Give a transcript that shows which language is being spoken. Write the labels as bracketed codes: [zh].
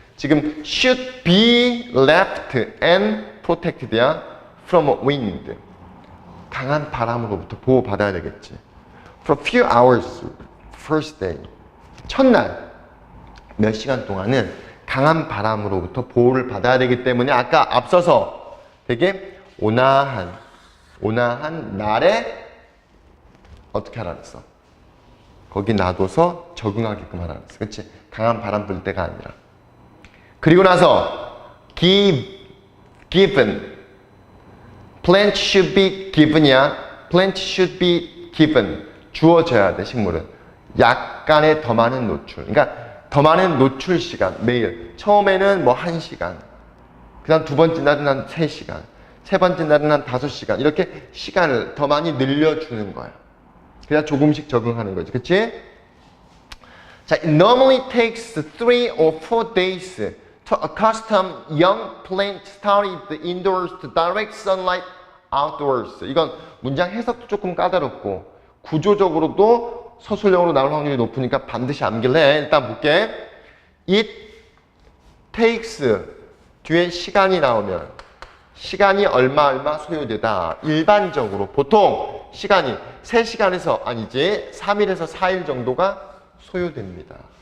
[en] 지금 should be left and protected야. from wind. [ko] 강한 바람으로부터 보호받아야 되겠지. [en] For a few hours, first day. [ko] 첫날 몇 시간 동안은 강한 바람으로부터 보호를 받아야 되기 때문에 아까 앞서서 되게 온화한 날에 어떻게 하라 그랬어? 거기 놔둬서 적응하게끔 하라 그랬어. 그치? 강한 바람 불 때가 아니라. 그리고 나서 given. [en] plant should be given이야. plant should be given. [ko] 주어져야 돼, 식물은. 약간의 더 많은 노출. 그러니까 더 많은 노출 시간, 매일. 처음에는 뭐 1시간. 그 다음 두 번째 날은 한 3시간. 세 번째 날은 한 5시간. 이렇게 시간을 더 많이 늘려주는 거야. 그냥 조금씩 적응하는 거지. 그치? [en] 자, it normally takes 3 or 4 days to accustom young plants started indoors to direct sunlight outdoors. [ko] 이건 문장 해석도 조금 까다롭고 구조적으로도 서술형으로 나올 확률이 높으니까 반드시 암기를 해. 일단 볼게. It takes 뒤에 시간이 나오면 시간이 얼마 소요되다. 일반적으로 보통 시간이 3시간에서 아니지 3일에서 4일 정도가 소요됩니다.